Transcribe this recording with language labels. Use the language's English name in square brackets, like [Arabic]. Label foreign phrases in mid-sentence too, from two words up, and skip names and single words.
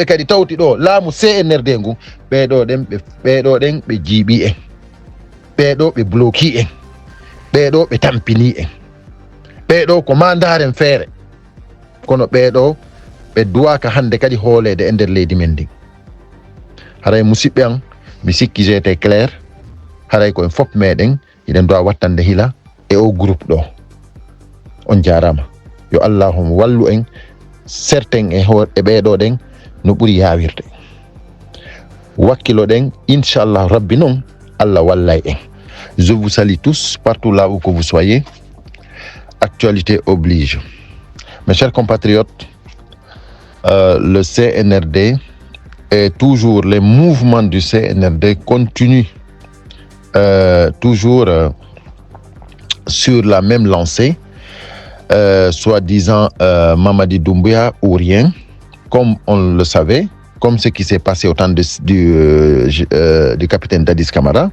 [Fula] kadi tawti ɗo laamu CNRD ngun ɓeɗo ɗen ɓe jiiɓi en ɓeɗo ɓe bloki en ɓeɗo ɓe tampini en ɓeɗo ko mandaren feere kono ɓeɗo ɓe duwaka hande kadi hoolede e nder leydi men ndin haray musidɓe an mi sikki [French] j'étais clair [Fula] haray koyen fof meɗen iɗen dowa wattande hila e o groupe ɗo on jarama yo allahum wallu en certain e ɓeɗo ɗen no ɓuri yawirde wakkilo ɗen [Arabic] إن شاء الله [Fula] rabbi noon Allah wallay en. [French] Je vous salue tous partout là où que vous soyez. Actualité oblige. Mes chers compatriotes, le CNRD et toujours les mouvements du CNRD continuent toujours sur la même lancée, soi-disant Mamadi Doumbouya ou rien, comme on le savait, comme ce qui s'est passé au temps du capitaine Dadis Camara.